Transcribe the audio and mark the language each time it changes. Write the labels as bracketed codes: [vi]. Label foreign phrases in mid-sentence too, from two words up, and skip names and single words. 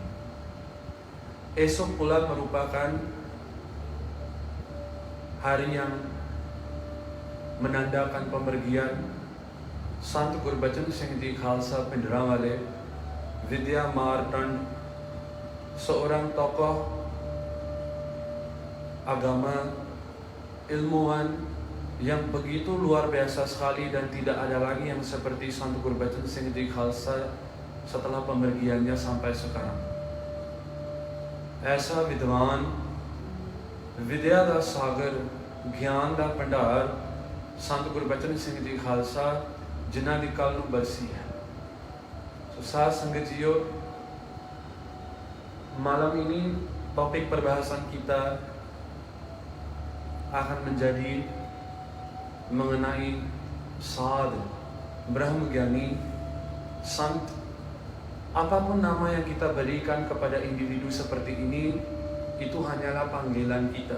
[ms] Esok pula merupakan hari yang menandakan pemergian Sant Gurbachan Singh Ji Khalsa Pindrawale Vidya Martand, seorang tokoh agama, ilmuwan yang begitu luar biasa sekali, dan tidak ada lagi yang seperti Sant Gurbachan Singh Ji Khalsa setelah pemergiannya sampai sekarang. [pa] ਐਸਾ ਵਿਦਵਾਨ, ਵਿਦਿਆ ਦਾ ਸਾਗਰ, ਗਿਆਨ ਦਾ ਭੰਡਾਰ ਸੰਤ ਗੁਰਬਚਨ ਸਿੰਘ ਜੀ ਖਾਲਸਾ, ਜਿਨ੍ਹਾਂ ਦੀ ਕੱਲ੍ਹ ਨੂੰ ਬਰਸੀ ਹੈ। So, ਸਾਧ ਸੰਗਤ ਜੀਓ, [ms] malam ini topik perbahasan kita akan menjadi mengenai Sad, Brahmagyani, Sant. Apapun nama yang kita berikan kepada individu seperti ini, itu hanyalah panggilan kita.